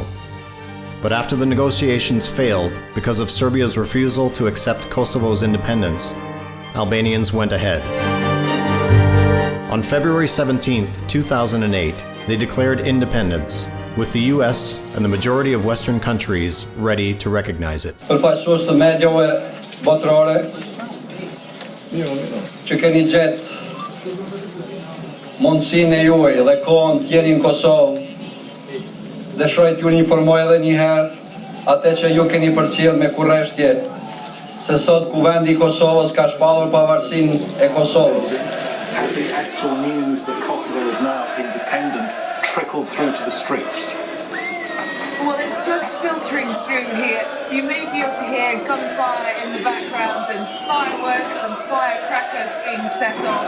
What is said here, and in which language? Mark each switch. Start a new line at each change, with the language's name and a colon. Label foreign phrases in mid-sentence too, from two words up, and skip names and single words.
English: But after the negotiations failed because of Serbia's refusal to accept Kosovo's independence, Albanians went ahead. On February 17, 2008, they declared independence, with the US and the majority of Western countries ready to recognize it.
Albanian: Botërore që keni gjetë mundësinë e juaj dhe kohën të jeni në Kosovë, dëshiroj t'ju informoj edhe një herë atë që ju keni përcjell me kurreshtje se sot kuvendi i Kosovës ka shpallur pavarësinë e Kosovës.
English: The actual news that Kosovo is now independent trickled through to the streets. Well, it's just filtering through here. You may be able to hear gunfire in the background and fireworks and firecrackers being set off.